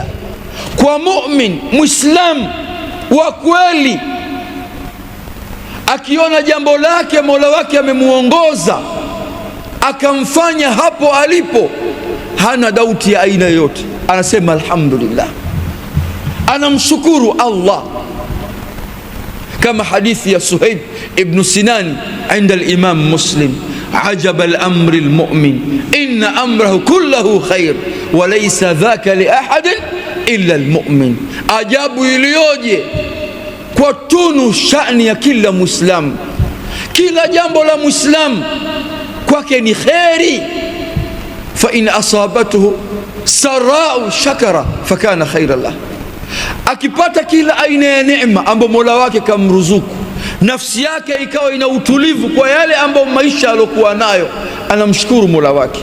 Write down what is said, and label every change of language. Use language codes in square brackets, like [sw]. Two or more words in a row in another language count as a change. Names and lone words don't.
[sw] Kwa mu'min muislamu wa kweli, akiona jambo lake Mola wake amemuongoza akamfanya hapo alipo, hana dauti ya aina yote, anasema alhamdulillah, anamshukuru Allah. Kama hadithi ya [ar] Suhaib ibn Sinan عند الإمام مسلم عجبا لأمر المؤمن إن أمره كله خير وليس ذاك لأحد إلا المؤمن. [sw] Ajabu iliyoje kwa tunu shani ya kila Muislamu. Kila jambo la Muislamu kwake ni kheri. [ar] فإن أصابته سراء شكر فكان خيرا له, [sw] akipata kila aina ya neema ambayo Mola wake kamruzuku, nafsi yake ikawa ina utulivu kwa yale ambayo maisha alokuwa nayo, anamshukuru Mola wake.